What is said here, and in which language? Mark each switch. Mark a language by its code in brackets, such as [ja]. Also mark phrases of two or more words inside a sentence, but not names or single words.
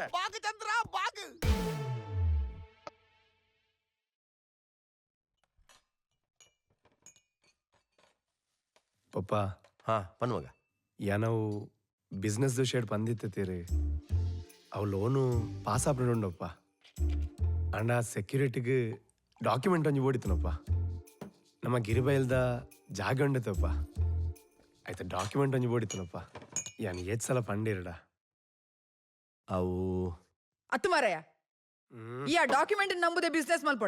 [tcy] ಬಾಗ್ ಚಂದ್ರ ಬಾಗ್ ಪಪ್ಪ ಹಾ ಪನ್ಮಗ ನಾವು [en] business shed [tcy] ಪಂದಿತ್ತೀರಿ ಅವು ಲೋನು ಪಾಸ್ ಆಪಣಪ್ಪ ಅಂಡ ಸೆಕ್ಯೂರಿಟಿಗೆ ಡಾಕ್ಯುಮೆಂಟ್ ಒಂಜಿ ಓಡಿತನಪ್ಪ ನಮ್ಮ ಗಿರಿಬೈಲ್ದ ಜಾಗ ಉಂಡಿತಪ್ಪ ಆಯ್ತು ಡಾಕ್ಯುಮೆಂಟ್ ಒಂಜಿ ಓಡಿತನಪ್ಪ ಯಾನ್ ಏತ್ ಸಲ ಪಂಡಿರಡ ಅವು ಅತ್ತು ಮಾರಯ್ಯ ಈ ಡಾಕ್ಯುಮೆಂಟ್ ನಂಬುದೇ ಬಿಸ್ನೆಸ್ ಮಲ್ಪೋಡ